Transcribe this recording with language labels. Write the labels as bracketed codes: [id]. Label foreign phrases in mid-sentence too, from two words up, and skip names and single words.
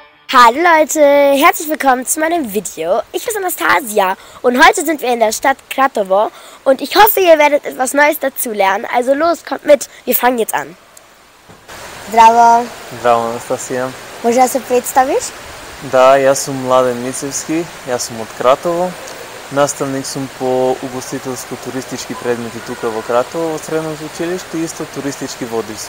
[de] Hallo Leute, herzlich willkommen zu meinem Video. Ich bin Anastasia und heute sind wir in der Stadt Kratovo und ich hoffe, ihr werdet etwas Neues dazulernen. Also los, kommt mit, wir fangen jetzt an. [mk] Здраво! Здраво, Анастасия. Може да се представиш? Да, јас сум Младен Мицевски, јас сум од Кратово. Наставник сум по угостителско-туристички предмети тука во Кратово, во средното училиште и исто туристички водач сум.